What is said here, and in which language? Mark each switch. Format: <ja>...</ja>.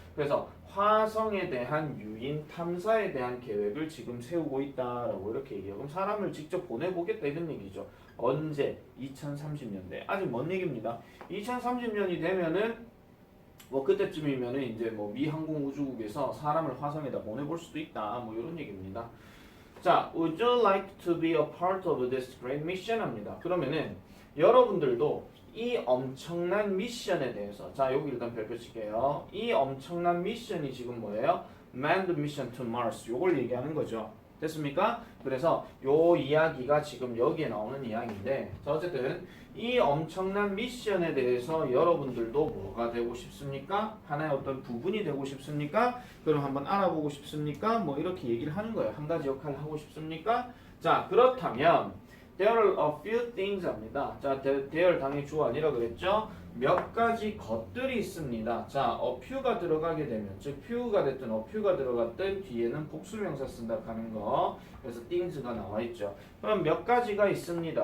<ko>그래서 화성에 대한 유인 탐사에 대한 계획을 지금 세우고 있다라고 이렇게 얘기해요. 그럼 사람을 직접 보내보겠다 이런 얘기죠. 언제? 2030년대. 아직 먼 얘기입니다. 2030년이 되면은 뭐 그때쯤이면은 이제 뭐 미 항공우주국에서 사람을 화성에다 보내볼 수도 있다. 뭐 이런 얘기입니다.</ko> <en>자, would you like to be a part of this great mission</en> <ko>합니다. 그러면은 여러분들도 이 엄청난 미션에 대해서, 자, 여기 일단 별표 칠게요. 이 엄청난 미션이 지금 뭐예요?</ko> <en>Manned Mission to Mars.</en> <ko>요걸 얘기하는 거죠. 됐습니까? 그래서 요 이야기가 지금 여기에 나오는 이야기인데, 자, 어쨌든 이 엄청난 미션에 대해서 여러분들도 뭐가 되고 싶습니까? 하나의 어떤 부분이 되고 싶습니까? 그럼 한번 알아보고 싶습니까? 뭐 이렇게 얘기를 하는 거예요. 한 가지 역할을 하고 싶습니까? 자, 그렇다면</ko> <en>There are a few things</en> <ko>합니다. 자, there 당연히 주어 아니라 그랬죠? 몇 가지 것들이 있습니다. 자, a few가 들어가게 되면, 즉 few가 됐든 a few가 들어갔든 뒤에는 복수명사 쓴다 하는 거. 그래서 things가 나와 있죠. 그럼 몇 가지가 있습니다.</ko>